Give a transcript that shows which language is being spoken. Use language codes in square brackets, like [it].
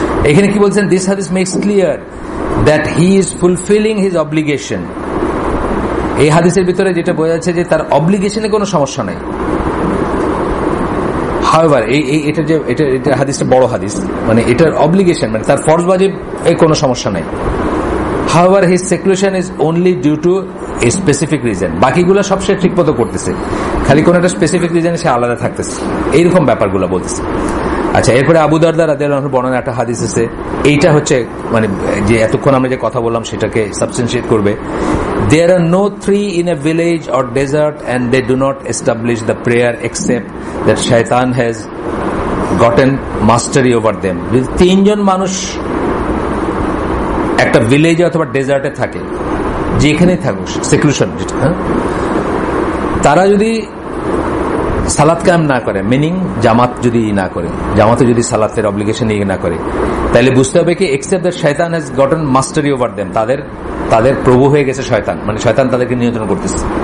[bn] এখানে কি বলছেন, [en] This hadith makes clear that he is fulfilling his obligation. [bn] এই হাদিসের ভিতরে যেটা বোঝা যাচ্ছে যে তার অব্লিগেশনে কোনো সমস্যা নাই। However, এটা হাদিসটা বড় হাদিস, মানে এটার অব্লিগেশন মানে তার ফরজ ওয়াজিব কোনো সমস্যা নাই। [en] However, his seclusion is only due to a specific reason. [bn] বাকিগুলো সব সে ঠিক মতো করতেছে, খালি কোন একটা স্পেসিফিক রিজনে সে আলাদা থাকতেছে, এইরকম ব্যাপারগুলো বলতেছে। আচ্ছা, এরপরে আবু দারদা রাদিয়াল্লাহু আনহু বর্ণনা একটা হাদিস আছে, এইটা হচ্ছে মানে যে এতক্ষণ আমরা যে কথা বললাম সেটাকে সাবস্টেন্সিয়েট করবে। [en] There are no three in a village or desert and they do not establish the prayer except that shaitan has gotten mastery over them. [bn] যদি তিনজন মানুষ একটা ভিলেজে অথবা ডেজার্টে থাকে, যেখানেই থাকুক, সেক্লুশন যেটা, তারা যদি সালাত কায়েম না করে, মিনিং জামাত যদি না করে, জামাতে যদি সালাতের অব্লিগেশন না করে, তাহলে বুঝতে হবে কি [en] except that Shaitan has gotten mastery over them, [bn] তাদের প্রভু হয়ে গেছে শয়তান, মানে শয়তান তাদেরকে নিয়ন্ত্রণ করতেছে।